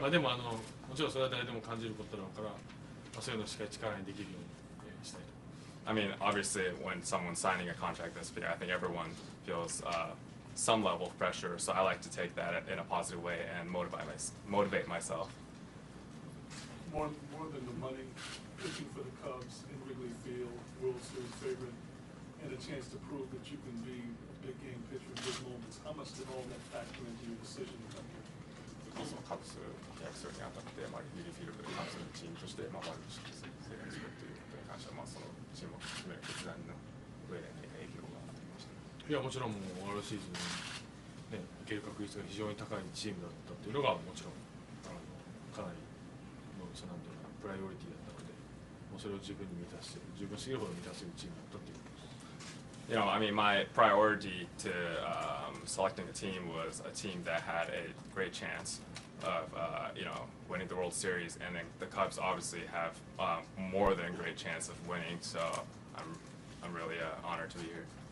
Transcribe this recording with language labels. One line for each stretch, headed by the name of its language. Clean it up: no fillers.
Japanese: まあでももちろんそれは誰でも感じることだから、そういうのをしっかり力にできるようにしたいと。
English: I mean, obviously, when someone's signing a contract this big, I think everyone feels some level of pressure. So I like to take that in a positive way and motivate myself. More than the money, pitching for the Cubs in Wrigley Field, World Series favorite, and a chance to prove that you can be a big game pitcher in big moments. How much did all that factor into your decision to come here?
Japanese: そのカブス契約するにあたって、まあ、リリーフィールドでカブスのチームとして、まあ、ワールドシリーズ制限するということに関しては、まあ、そのチームを決める決断の上で何か影響がありました。いやもちろんもうワールドシーズンに、ね、いける確率が非常に高いチームだったっていうのがもちろんかなりのなんていうかプライオリティだったので、もうそれを十分に満たして十分すぎるほど満たせるチームだったっていうことです。
English: I mean, my priority to selecting a team was a team that had a great chance of, winning the World Series, and then the Cubs obviously have more than a great chance of winning. So I'm really honored to be here.